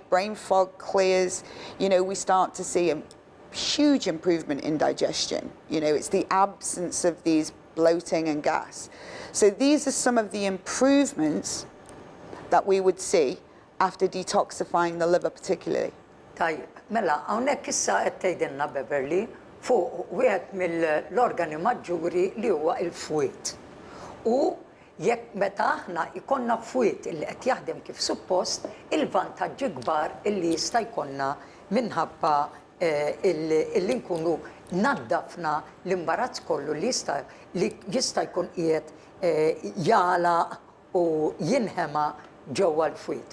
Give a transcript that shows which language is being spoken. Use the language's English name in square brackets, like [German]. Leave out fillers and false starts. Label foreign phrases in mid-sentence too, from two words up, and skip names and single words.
[English] Brain fog clears. We start to see a huge improvement in digestion. It's the absence of these bloating and gas. So these are some of the improvements that we would see after detoxifying the liver particularly. [Maltese] Tajjeb, mela, hawnhekk issa qed tgħidilna Beverly fuq wieħed mill-organi maġġuri li huwa l-fwiet. U jekk meta aħna jkollna fwiet li qed jaħdem kif suppost, il-vantaġġi kbar illi jista' jkollna minħabba illi nkunu naddafna l-imbarazz kollu li jista' jkun qiegħed jagħlaq u jinħema ġewwa l-fwiet.